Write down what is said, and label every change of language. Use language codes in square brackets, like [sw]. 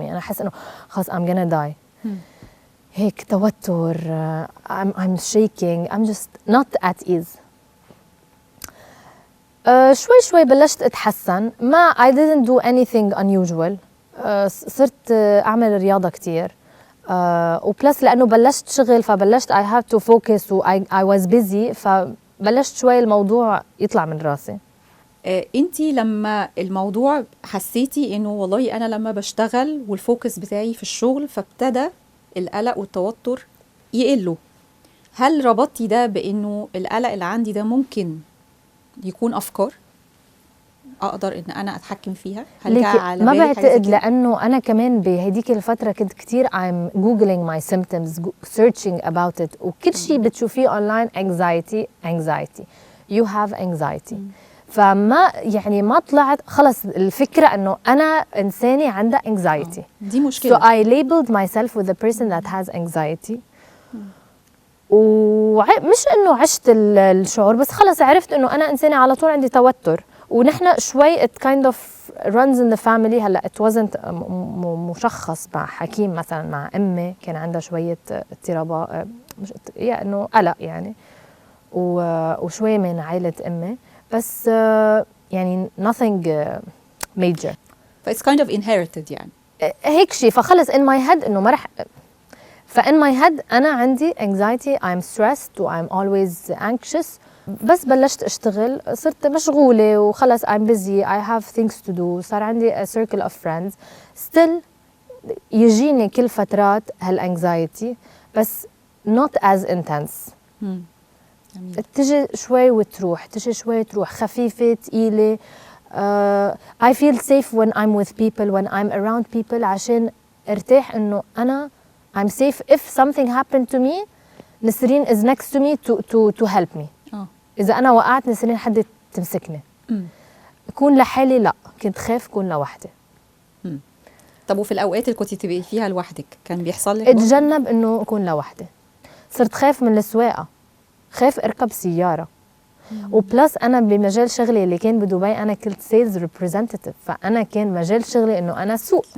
[ar] أنا حس إنه خلاص [en] I'm gonna die. [ar] هيك توتر [en] I'm shaking I'm just not at ease. [ar] شوي بلشت أتحسن. [en] ما I didn't do anything unusual. [ar] صرت أعمل رياضة كتير وبلس لأنه بلشت شغل فبلشت [en] I had to focus [ar] و [en] I was busy [ar] فبلشت شوي الموضوع يطلع من راسي. انتي لما الموضوع حسيتي انه والله انا لما بشتغل والفوكس بتاعي في الشغل فابتدى القلق والتوتر يقلوا، هل ربطتي ده بانه القلق اللي عندي ده ممكن يكون افكار اقدر ان انا اتحكم فيها؟ هل جاء على بالك ما بعتقد لانه انا كمان بهديك الفتره كنت كتير [en] I'm googling my symptoms searching about it [ar] وكل شيء بتشوفيه اونلاين [en] anxiety you have anxiety. [ar] فما يعني ما طلعت خلص الفكره انه انا انسانه عندها anxiety. دي مشكله. [en] So I labeled myself with the person that has anxiety. [ar] ومش انه عشت الشعور بس خلص عرفت انه انا انسانه على طول عندي توتر. ونحن شوي [en] it kind of runs in the family. [ar] هلا [en] it wasn't [ar] مشخص مع حكيم مثلا، مع امي كان عندها شويه اضطرابات مش يعني انه قلق يعني وشوي من عائله امي بس يعني [en] nothing major. It's kind of inherited يعني [ar] هيك شيء. [en] فخلص in my head [ar] انه ما رح [en] in my head [ar] انا عندي [en] anxiety I'm stressed و I'm always anxious. [ar] بس بلشت اشتغل صرت مشغولة وخلص [en] I'm busy I have things to do. [ar] صار عندي [en] a circle of friends still [ar] يجيني كل فترات هالانكزايتي بس [en] not as intense. [ar] تجي شوي وتروح تجي شوي تروح خفيفة تقيلة. [en] I feel safe when I'm with people when I'm around people [ar] عشان ارتاح انه انا [en] I'm safe if something happened to me نسرين is next to me to help me. [ar] إذا أنا وقعت نسرين حد تمسكني. أكون لحالي لا، كنت خاف أكون لوحدي. طب وفي الأوقات اللي كنتي تبقي فيها لوحدك كان بيحصل لك؟ اتجنب إنه أكون لوحدي. صرت خاف من السواقة، خاف أركب سيارة. وبلس أنا بمجال شغلي اللي كان بدبي أنا كنت سيلز ريبريزنتيف، فأنا كان مجال شغلي إنه أنا سوق.